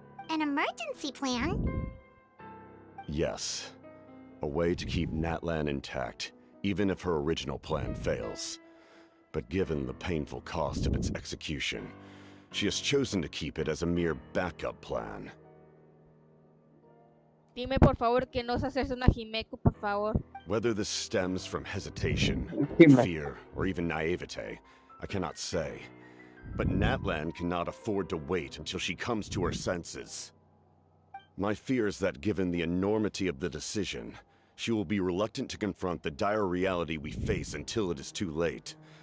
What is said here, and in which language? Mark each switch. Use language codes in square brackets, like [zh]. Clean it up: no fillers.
[en] An emergency plan? Yes. A way to keep Natlan intact, even if her original plan fails. But given the painful cost of its execution, she has chosen to keep it as a mere backup plan. [es] Dime por favor que no se hacerse una Himeko, por favor. [en] Whether this stems from hesitation, fear, or even naivete, I cannot say. But Natlan cannot afford to wait until she comes to her senses. My fear is that given the enormity of the decision, she will be reluctant to confront the dire reality we face until it is too late.